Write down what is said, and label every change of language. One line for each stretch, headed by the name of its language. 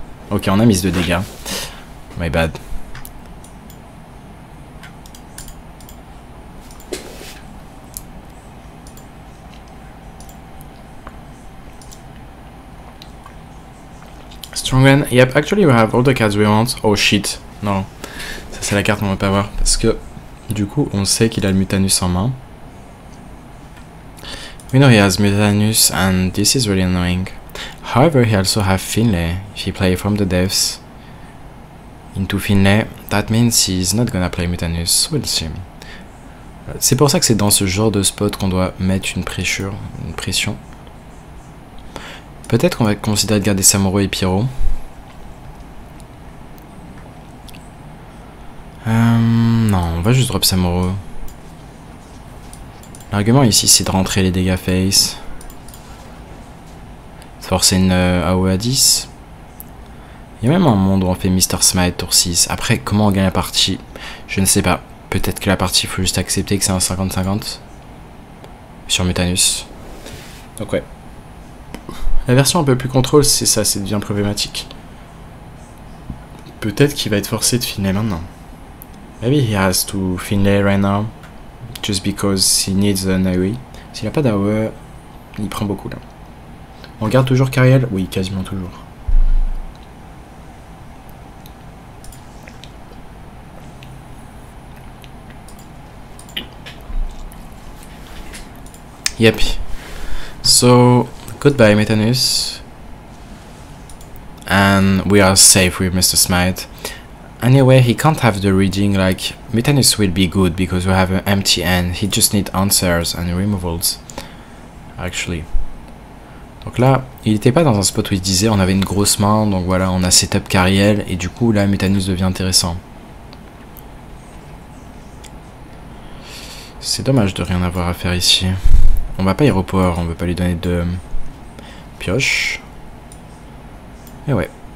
French: Ok, on a mis 2 dégâts.
English: My bad. Strongman, yep, actually we have all the cards we want. Oh shit, non.
French: Ça c'est la carte qu'on veut pas voir. Parce que, du coup, on sait qu'il a le Mutanus en main.
English: We know he has Mutanus and this is really annoying. However, he also has Finlay. If he play from the depths into Finlay, that means he's not gonna play Mutanus. We'll see.
French: C'est pour ça que c'est dans ce genre de spot qu'on doit mettre une pression. Peut-être qu'on va considérer de garder Samuro et Pyro. Non, on va juste drop Samuro. L'argument ici c'est de rentrer les dégâts face. Forcer une AOE à 10. Il y a même un monde où on fait Mr. Smite tour 6. Après, comment on gagne la partie? Je ne sais pas. Peut-être que la partie, il faut juste accepter que c'est un 50-50. Sur Mutanus. Donc ouais. La version un peu plus contrôle, c'est ça, c'est devient problématique. Peut-être qu'il va être forcé de Finlay maintenant.
English: Maybe he has to Finlay right now. Just because he needs an AOE.
French: S'il n'a pas d'AOE, il prend beaucoup là. On garde toujours Cariel? Oui, quasiment toujours.
English: Yep. So, goodbye Mutanus. And we are safe with Mr. Smite. Anyway, he can't have the reading, like, Mutanus will be good because we have an empty hand. He just needs answers and removals. Actually.
French: Donc là, il n'était pas dans un spot où il disait on avait une grosse main, donc voilà, on a setup Cariel, et du coup là, Mutanus devient intéressant. C'est dommage de rien avoir à faire ici. On va pas y repower, on veut pas lui donner de pioche. Et ouais.